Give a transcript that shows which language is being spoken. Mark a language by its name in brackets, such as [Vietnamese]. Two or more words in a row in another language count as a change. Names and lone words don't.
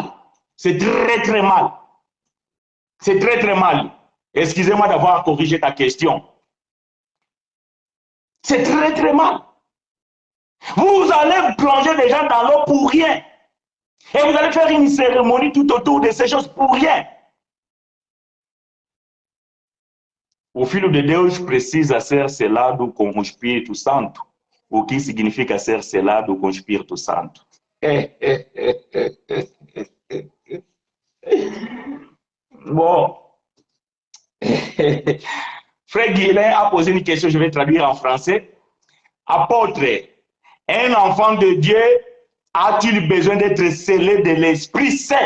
[French] C'est très, très mal. C'est très, très mal. Excusez-moi d'avoir corrigé ta question. C'est très, très mal. Vous allez plonger les gens dans l'eau pour rien. Et vous allez faire une cérémonie tout autour de ces choses pour rien. [Portuguese] O filho de Deus precisa ser selado com o Espírito Santo, o que significa ser selado com o Espírito Santo. [French] Bon. Frère Guilain a posé une question, je vais traduire en français. Apôtre, un enfant de Dieu a-t-il besoin d'être scellé de l'Esprit Saint?